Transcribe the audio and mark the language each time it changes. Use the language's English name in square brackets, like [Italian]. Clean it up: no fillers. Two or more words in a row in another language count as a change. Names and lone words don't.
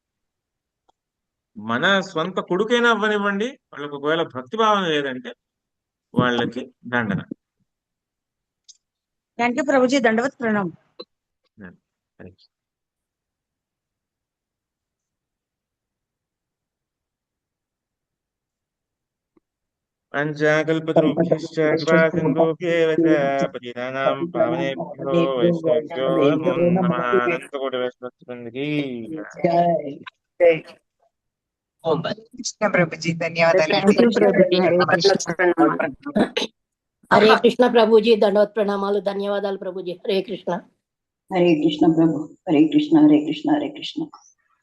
[Telugu] మన స్వంత కొడుకైనా అవ్వనివ్వండి, వాళ్ళకి ఒకవేళ భక్తి భావన లేదంటే వాళ్ళకి దండన. [English] Thank you [Telugu] ప్రభుజీ, దండవత్ ప్రణామం. [Sanskrit] హరే పంచాకల్పతరుభ్యశ్చ కృపా సింధుభ్యేవ చ పతితానాం పావనేభ్యో వైష్ణవేభ్యో నమో నమః. [Telugu] అనంతకోటి వైష్ణవృందకి జై. కృష్ణ ప్రభుజీ ధన్యవాదాలు. [English] Thank you [Telugu] ప్రభుజీ. హరే కృష్ణ. హరే కృష్ణ ప్రభుజీ దండవత్ ప్రణామాలు, ధన్యవాదాలు ప్రభుజీ. హరే కృష్ణ. హరే కృష్ణ ప్రభు. హరే కృష్ణ హరే కృష్ణ హరే కృష్ణ.